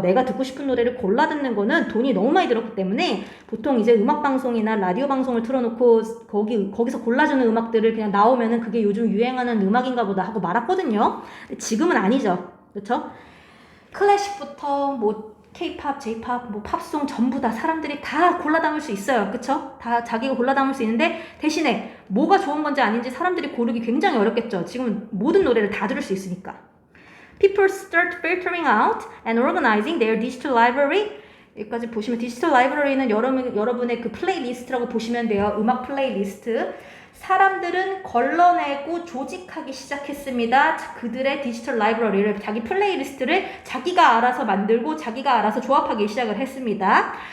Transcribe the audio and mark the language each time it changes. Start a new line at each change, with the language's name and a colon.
Korean: 내가 듣고 싶은 노래를 골라 듣는 거는 돈이 너무 많이 들었기 때문에 보통 이제 음악방송이나 라디오 방송을 틀어놓고 거기서 골라주는 음악들을 그냥 나오면은 그게 요즘 유행하는 음악인가 보다 하고 말았거든요. 지금은 아니죠. 그렇죠? 클래식부터 뭐 K-팝, J-팝, 뭐 팝송 전부 다 사람들이 다 골라 담을 수 있어요. 그쵸? 다 자기가 골라 담을 수 있는데 대신에 뭐가 좋은 건지 아닌지 사람들이 고르기 굉장히 어렵겠죠. 지금 모든 노래를 다 들을 수 있으니까.
English: People start filtering out and organizing their digital library.
Korean: 여기까지 보시면 디지털 라이브러리는 여러분의 그 플레이리스트라고 보시면 돼요. 음악 플레이리스트. 사람들은 걸러내고 조직하기 시작했습니다. 그들의 디지털 라이브러리를, 자기 플레이리스트를 자기가 알아서 만들고 자기가 알아서 조합하기 시작을 했습니다.